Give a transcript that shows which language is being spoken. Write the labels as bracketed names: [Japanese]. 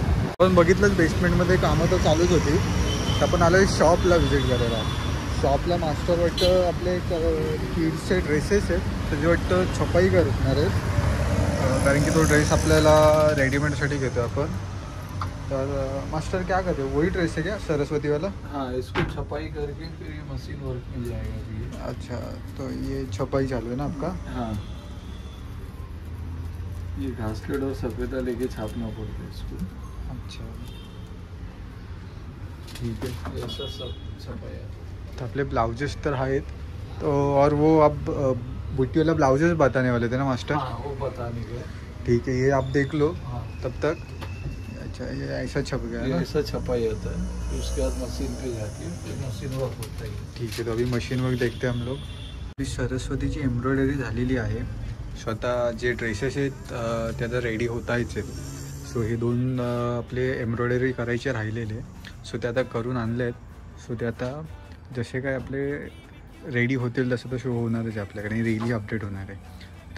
[Marathi] आपण बघितलंच बेसमेंटमध्ये कामं तर चालूच होती. तर आपण आलो शॉपला व्हिजिट करायला. शॉपला मास्टर वाटतं आपले किड्सचे ड्रेसेस आहेत त्याचे वाटतं छपाई करणार आहेत, कारण की तो ड्रेस आपल्याला रेडीमेडसाठी घेतो आपण. [Hindi] तर मास्टर क्या करते हो? वही ड्रेस है क्या सरस्वती वाला? हाँ, इसको छपाई करके फिर ये मशीन वर्क में जाएगा. अच्छा, तो ये छपाई चालू है ना आपका? हाँ, ये घासलेट और सफेदा लेके छापना पड़ता है इसको. अच्छा, ठीक है. ऐसा सब छपाई है. तो अपने [Marathi] ब्लाउजेस तर आहेत. [Hindi] तो और वो आप बुट्टी वाला ब्लाउजेस बताने वाले थे ना मास्टर? हाँ, वो बताने का. ठीक है, ये आप देख लो. हाँ, तब तक. अच्छा, ये ऐसा छप गया है ना? ऐसा छपाई होता है. फिर उसके बाद मशीन पे जाके फिर मशीन वर्क होता है. ठीक है, तो अभी मशीन वर्क देखते हैं हम लोग. [Marathi] ही सरस्वतीची एम्ब्रॉयडरी झालेली आहे. स्वतः जे ड्रेसेस आहेत ते आता रेडी होत आहेत. सो हे दोन आपले एम्ब्रॉयडरी करायचे राहिलेले, सो ते आता करून आणले आहेत. सो ते आता जसे काय आपले रेडी होतील तसं तर शो होणारच आहे आपल्याकडे, रेली अपडेट होणार आहे.